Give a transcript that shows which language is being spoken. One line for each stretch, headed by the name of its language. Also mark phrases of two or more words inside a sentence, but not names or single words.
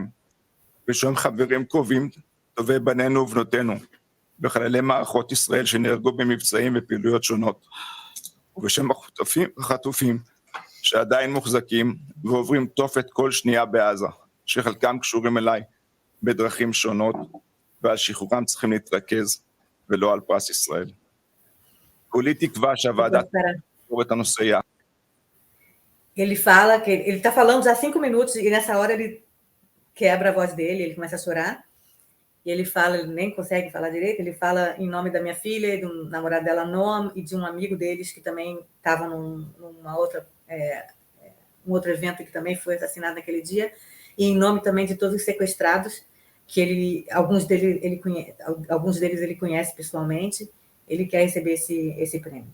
Hebrew: בשם חברים קרובים, טובי בנינו ובנותינו, בחללי מערכות ישראל שנהרגו במבצעים ופעילויות שונות, ובשם החטופים שעדיין מוחזקים ועוברים תופת כל שנייה בעזה, שחלקם קשורים אליי בדרכים שונות, ועל שחרורם צריכים להתרכז ולא על פרס ישראל. כולי תקווה שהוועדה תפתור את הנושא יחד.
Portuguese: Ele fala que ele está falando já há 5 minutos e nessa hora ele quebra a voz dele, ele começa a chorar. E ele fala, ele nem consegue falar direito, ele fala em nome da minha filha, e do namorado dela, Noam, e de um amigo deles que também estava outro evento que também foi assassinado naquele dia, e em nome também de todos os sequestrados, que alguns deles ele conhece pessoalmente, ele quer receber esse prêmio.